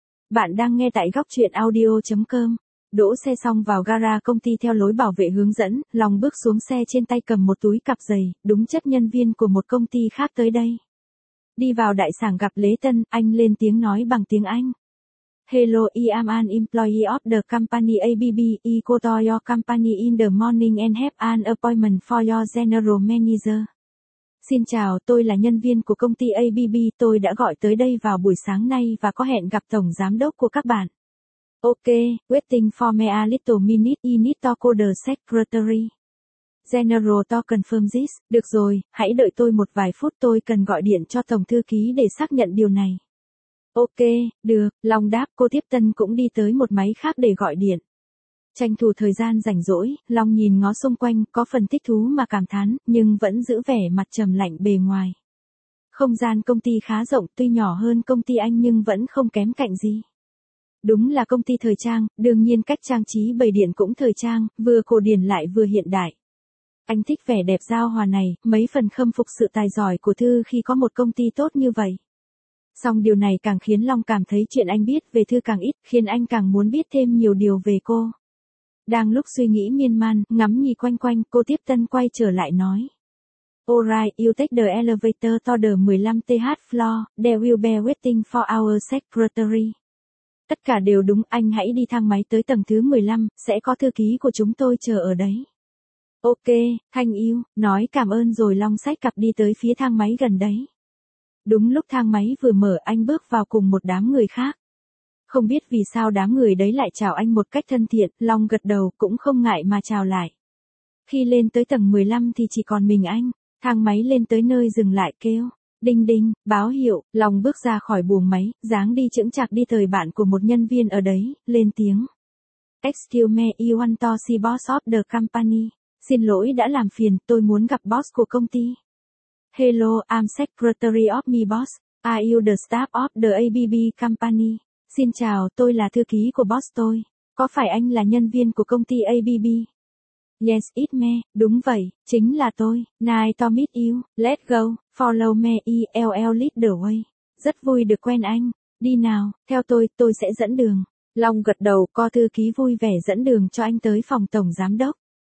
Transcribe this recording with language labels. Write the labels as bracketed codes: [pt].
[vi] Bạn đang nghe tại góc truyện audio.com. Đỗ xe xong vào gara công ty theo lối bảo vệ hướng dẫn, Long bước xuống xe trên tay cầm một túi cặp giày, đúng chất nhân viên của một công ty khác tới đây. Đi vào đại sảnh gặp Lễ Tân, anh lên tiếng nói bằng tiếng Anh. [en] Hello, I am an employee of the company ABB. I go to your company in the morning and have an appointment for your general manager. [vi] Xin chào, tôi là nhân viên của công ty ABB. Tôi đã gọi tới đây vào buổi sáng nay và có hẹn gặp tổng giám đốc của các bạn. [en] Ok, waiting for me a little minute. I need to call the secretary. General to confirm this. [vi] Được rồi, hãy đợi tôi một vài phút. Tôi cần gọi điện cho tổng thư ký để xác nhận điều này. Ok, được, lòng đáp, cô tiếp tân cũng đi tới một máy khác để gọi điện. Tranh thủ thời gian rảnh rỗi, lòng nhìn ngó xung quanh, có phần thích thú mà cảm thán, nhưng vẫn giữ vẻ mặt trầm lạnh bề ngoài. Không gian công ty khá rộng, tuy nhỏ hơn công ty anh nhưng vẫn không kém cạnh gì. Đúng là công ty thời trang, đương nhiên cách trang trí bày điện cũng thời trang, vừa cổ điển lại vừa hiện đại. Anh thích vẻ đẹp giao hòa này, mấy phần khâm phục sự tài giỏi của Thư khi có một công ty tốt như vậy. Song điều này càng khiến Long cảm thấy chuyện anh biết về Thư càng ít, khiến anh càng muốn biết thêm nhiều điều về cô. Đang lúc suy nghĩ miên man, ngắm nhì quanh, cô tiếp tân quay trở lại nói. [en] Alright, you take the elevator to the 15th floor, there will be waiting for our secretary. [vi] Tất cả đều đúng, anh hãy đi thang máy tới tầng thứ 15, sẽ có thư ký của chúng tôi chờ ở đấy. [en] Ok, thank you, [vi] nói cảm ơn rồi Long xách cặp đi tới phía thang máy gần đấy. Đúng lúc thang máy vừa mở, anh bước vào cùng một đám người khác. Không biết vì sao đám người đấy lại chào anh một cách thân thiện, Long gật đầu cũng không ngại mà chào lại. Khi lên tới tầng 15 thì chỉ còn mình anh, thang máy lên tới nơi dừng lại kêu, đinh đinh, báo hiệu, Long bước ra khỏi buồng máy, dáng đi chững chạc đi tới bạn của một nhân viên ở đấy, lên tiếng. [en] Excuse me, I want to see boss of the company. [vi] Xin lỗi đã làm phiền, tôi muốn gặp boss của công ty. [en] Hello, I'm secretary of my boss. Are you the staff of the ABB company? [vi] Xin chào, tôi là thư ký của boss tôi. Có phải anh là nhân viên của công ty ABB? [en] Yes, it's me. [vi] Đúng vậy, chính là tôi. [en] Nice to meet you. Let's go. Follow me. I'll lead the way. [vi] Rất vui được quen anh. Đi nào, theo tôi sẽ dẫn đường. Long gật đầu, co thư ký vui vẻ dẫn đường cho anh tới phòng tổng giám đốc.